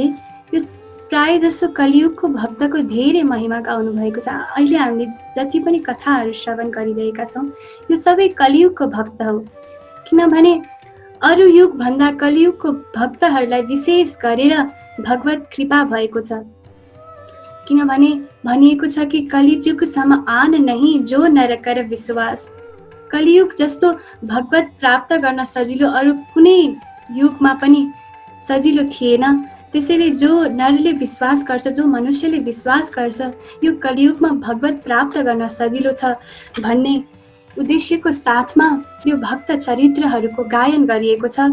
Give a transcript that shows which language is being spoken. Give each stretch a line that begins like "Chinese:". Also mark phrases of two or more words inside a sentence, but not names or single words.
Nepali: यो प्राय जसो कलियुगको भक्तको धेरै महिमा गाउनु भएको छ। अहिले हामीले जति पनि कथाहरू श्रवण गरिरहेका छौँ यो सबै कलियुगको भक्त हो, किनभने अरू युगभन्दा कलियुगको भक्तहरूलाई विशेष गरेर भगवत कृपा भएको छ। किनभने भनिएको छ कि
Awadhi: कलियुगसम्म आन नहीं जो नर कर विश्वास।
Nepali: कलियुग जस्तो भगवत प्राप्त गर्न सजिलो अरू कुनै युगमा पनि सजिलो थिएन। त्यसैले जो नरले विश्वास गर्छ, जो मनुष्यले विश्वास गर्छ, यो कलियुगमा भगवत प्राप्त गर्न सजिलो छ भन्ने उद्देश्यको साथमा यो भक्त चरित्रहरूको गायन गरिएको छ।